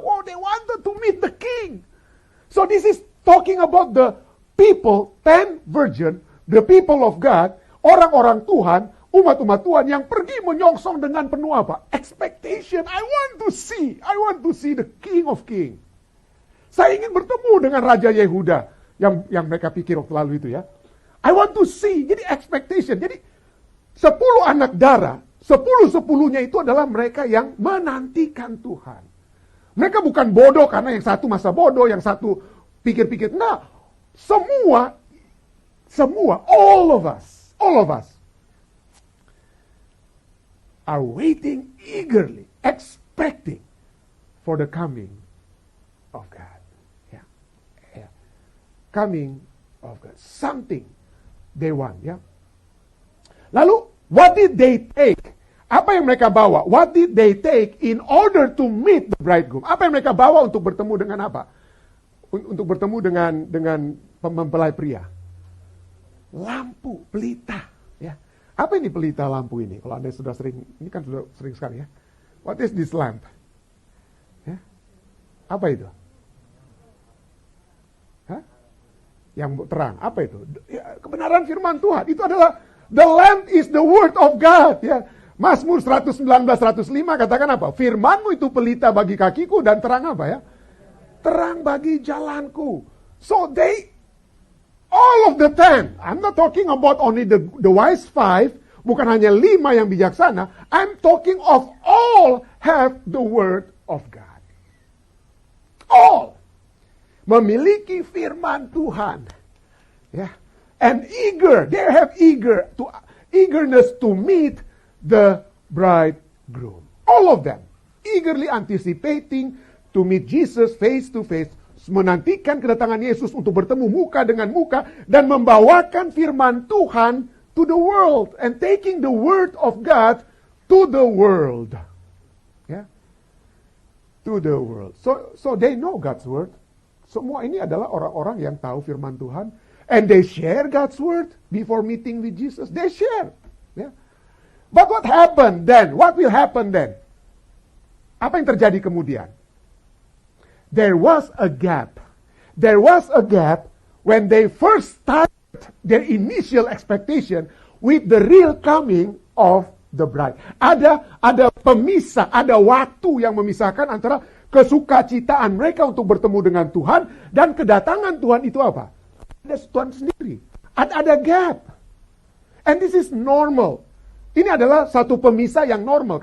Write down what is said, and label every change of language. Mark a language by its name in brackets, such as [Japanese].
[English] Oh, they wanted to meet the king. So this is talking about the people, 10 virgin, the people of God, [Indonesian] orang-orang Tuhan, umat-umat Tuhan yang pergi menyongsong dengan penuh apa? [English] Expectation. I want to see the King of King. [Indonesian] Saya ingin bertemu dengan Raja Yehuda yang mereka pikir waktu lalu itu, ya. [English] I want to see. [Indonesian] Jadi expectation. Jadi 10 anak darah, 10-10-nya itu adalah mereka yang menantikan Tuhan. Mereka bukan bodoh karena yang satu masa bodoh, yang satu pikir-pikir. Nah, semua, [English] all of us are waiting eagerly, expecting for the coming of God. Yeah. Coming of God. Something they want, ya. Lalu, what did they take? [Indonesian] Apa yang mereka bawa? [English] What did they take in order to meet the bridegroom? [Indonesian] Apa yang mereka bawa untuk bertemu dengan apa? Untuk bertemu dengan mempelai pria. Lampu, pelita, ya. Apa ini pelita lampu ini? Kalau Anda sudah sering, ini kan sudah sering sekali, ya. [English] What is this lamp? [Indonesian] Ya. Apa itu? Hah? Yang terang. Apa itu? Ya, kebenaran firman Tuhan. Itu adalah [English] the lamp is the word of God, ya. [Indonesian] Mazmur 119:105 katakan apa? Firman-Mu itu pelita bagi kakiku dan terang apa, ya? Terang bagi jalanku. [English] So all of the 10, I'm not talking about only the wise 5, [Indonesian] bukan hanya 5 yang bijaksana, [English] I'm talking of all have the word of God. [Indonesian] All memiliki firman Tuhan. Ya. [English] And they have eagerness to meet the bridegroom. All of them eagerly anticipating to meet Jesus face to face, [Indonesian] menantikan kedatangan Yesus untuk bertemu muka dengan muka dan membawakan firman Tuhan [English] to the world and taking the word of God to the world. Yeah. To the world. So they know God's word. [Indonesian] Semua ini adalah orang-orang yang tahu firman Tuhan [English] and they share God's word before meeting with Jesus. They share. Yeah. But what happened then? What will happen then? [Indonesian] Apa yang terjadi kemudian? [English] There was a gap. There was a gap when they first started their initial expectation with the real coming of the bride. [Indonesian] Ada pemisah, ada waktu yang memisahkan antara kesukacitaan mereka untuk bertemu dengan Tuhan dan kedatangan Tuhan itu apa? Ada Tuhan sendiri. Ada gap. [English] And this is normal. [Indonesian] Ini adalah satu pemisah yang normal.